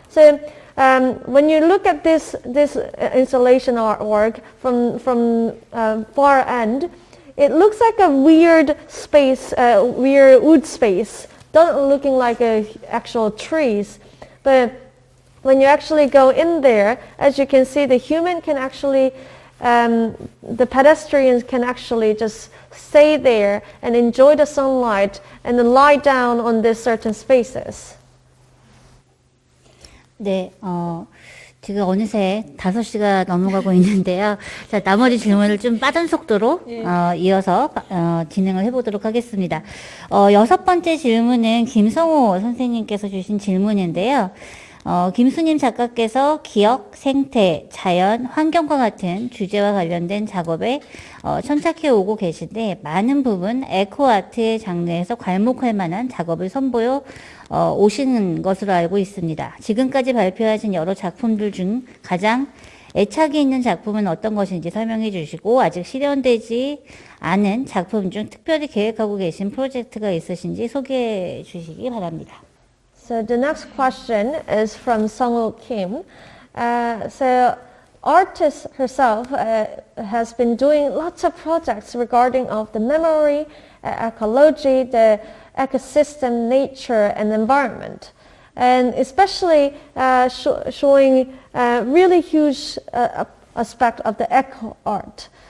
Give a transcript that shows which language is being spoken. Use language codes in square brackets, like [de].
[en] So when you look at this installation artwork from far end, it looks like a weird space, weird wood space, doesn't looking like actual trees, but when you actually go in there, as you can see, the human can actually, the pedestrians can actually just stay there and enjoy the sunlight and then lie down on these certain spaces. [ko] 네, 지금 어느새 5시가 넘어가고 있는데요. 자, 나머지 질문을 좀 빠른 속도로 이어서 진행을 해보도록 하겠습니다. 6번째 질문은 김성호 선생님께서 주신 질문인데요. 김수님 작가께서 기억, 생태, 자연, 환경과 같은 주제와 관련된 작업에 천착해 오고 계신데 많은 부분 에코아트의 장르에서 괄목할 만한 작업을 선보여 오시는 것으로 알고 있습니다. 지금까지 발표하신 여러 작품들 중 가장 애착이 있는 작품은 어떤 것인지 설명해 주시고 아직 실현되지 않은 작품 중 특별히 계획하고 계신 프로젝트가 있으신지 소개해 주시기 바랍니다. [en] So the next question is from Sungho Kim. So artist herself has been doing lots of projects regarding of the memory, ecology, the ecosystem, nature, and environment, and especially showing really huge aspect of the eco art.